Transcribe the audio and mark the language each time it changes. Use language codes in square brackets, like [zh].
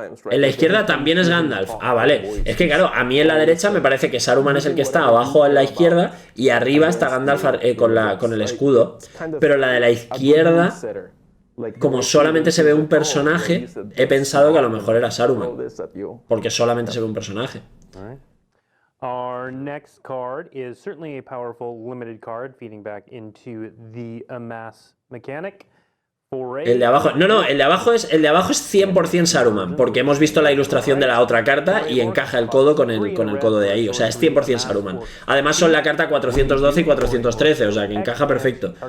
[es] En la izquierda también es Gandalf. Ah, vale. Es que claro, a mí en la derecha me parece que Saruman es el que está abajo en la izquierda y arriba está Gandalf con el escudo. Pero la de la izquierda, como solamente se ve un personaje, he pensado que a lo mejor era Saruman. Porque solamente se ve un personaje. [en] Our next card is certainly a powerful limited card feeding back into the amass mechanic. [es] El de abajo, no, el de abajo es 100% Saruman, porque hemos visto la ilustración de la otra carta y encaja el codo con el codo de ahí, o sea, es 100% Saruman. Además son la carta 412 y 413, o sea, que encaja perfecto.